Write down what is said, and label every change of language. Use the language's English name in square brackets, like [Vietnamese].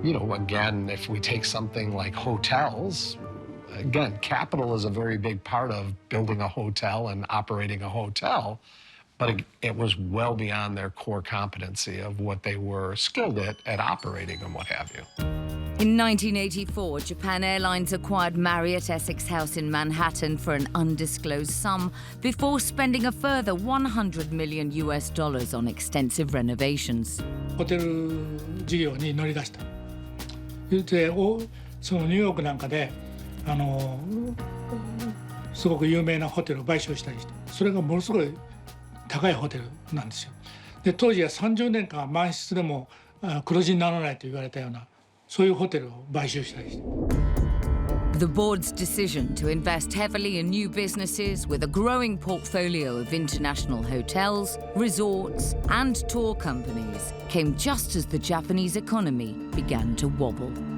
[English] You know, again, if we take something like hotels, again, capital is a very big part of building a hotel and operating a hotel, but it was well beyond their core competency of what they were skilled at operating and what have you. In 1984, Japan Airlines acquired Marriott Essex House in Manhattan for an undisclosed sum before spending a further $100 million on extensive renovations. [Japanese] ホテル事業に乗り出した。で、そのニューヨークなんかですごく有名なホテルを買収したりして、それがものすごい高いホテルなんですよ。で、当時は30年間満室でも黒字にならないと言われたような。 [English] The board's decision to invest heavily in new businesses with a growing portfolio of international hotels, resorts, and tour companies came just as the Japanese economy began to wobble.